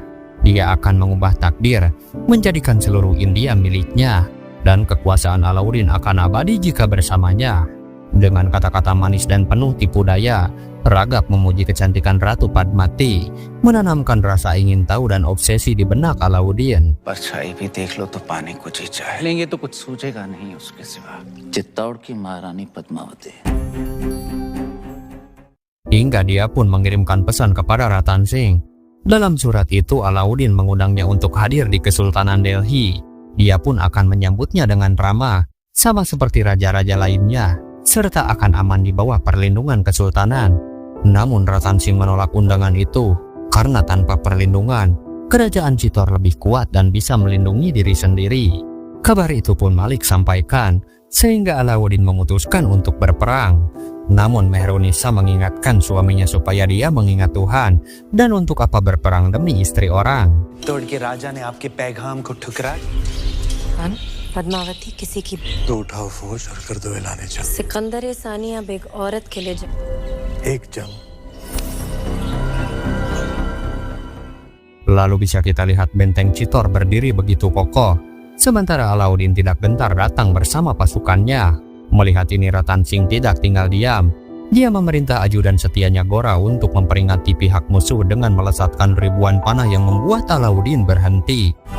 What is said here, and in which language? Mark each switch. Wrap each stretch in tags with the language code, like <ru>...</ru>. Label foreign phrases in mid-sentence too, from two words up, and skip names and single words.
<id>Dia akan mengubah takdir, menjadikan seluruh India miliknya, dan kekuasaan Alauddin akan abadi jika bersamanya. Dengan kata-kata manis dan penuh tipu daya, Ragab memuji kecantikan Ratu Padmati, menanamkan rasa ingin tahu dan obsesi di benak Alauddin.</id> <hi>परछाई भी देख लो तो पाने को जी चाहे लेंगे तो कुछ सूझेगा नहीं उसके सिवा चित्तौड़ की महारानी पद्मावती।</hi> <id>Hingga dia pun mengirimkan pesan kepada Ratan Singh. Dalam surat itu Alauddin mengundangnya untuk hadir di Kesultanan Delhi. Dia pun akan menyambutnya dengan ramah, sama seperti raja-raja lainnya, serta akan aman di bawah perlindungan kesultanan. Namun Ratan Singh menolak undangan itu, karena tanpa perlindungan, kerajaan Chittor lebih kuat dan bisa melindungi diri sendiri. Kabar itu pun Malik sampaikan, sehingga Alauddin memutuskan untuk berperang. Namun Mehrunisa mengingatkan suaminya supaya dia mengingat Tuhan, dan untuk apa berperang demi istri orang.</id> <hi>तोड़ के राजा ने आपके पैगाम को ठुकराया। पद्मावती किसी की तो उठाओ फौज और कर दो ऐलान जंग। सिकंदर सानी अब एक औरत के लिए एक जंग।</hi> <id>Lalu bisa kita lihat benteng Chittor berdiri begitu kokoh, sementara Alauddin tidak gentar datang bersama pasukannya. Melihat ini Ratan Singh tidak tinggal diam. Dia memerintah ajudan setianya Gora untuk memperingati pihak musuh dengan melesatkan ribuan panah yang membuat Alauddin berhenti.</id>